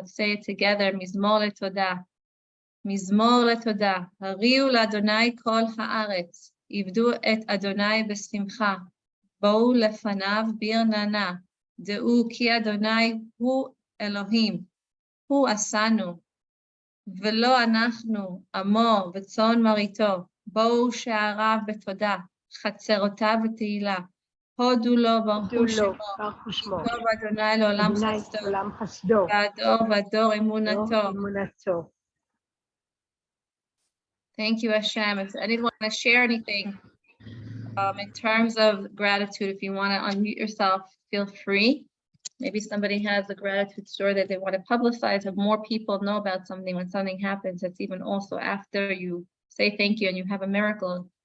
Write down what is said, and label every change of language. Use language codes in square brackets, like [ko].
[en] Let's say it together, Mizmor לתודה. Mizmor לתודה. [he] הריעו לאדוני כל הארץ, עבדו את אדוני בשמחה, בואו לפניו ברננה, דעו כי אדוני הוא אלוהים, הוא עשנו, ולא אנחנו, עמו וצאן מרעיתו, בואו שעריו בתודה, חצרותיו בתהילה, הודו לו ברכו שמו, טוב אדוני לעולם חסדו, והדור ודור אמונתו. [en] Thank you, Hashem. If anyone want to share anything in terms of gratitude, if you want to unmute yourself, feel free. Maybe somebody has a gratitude story that they want to publicize, have more people know about something when something happens. It's even also after you say thank you and you have a miracle.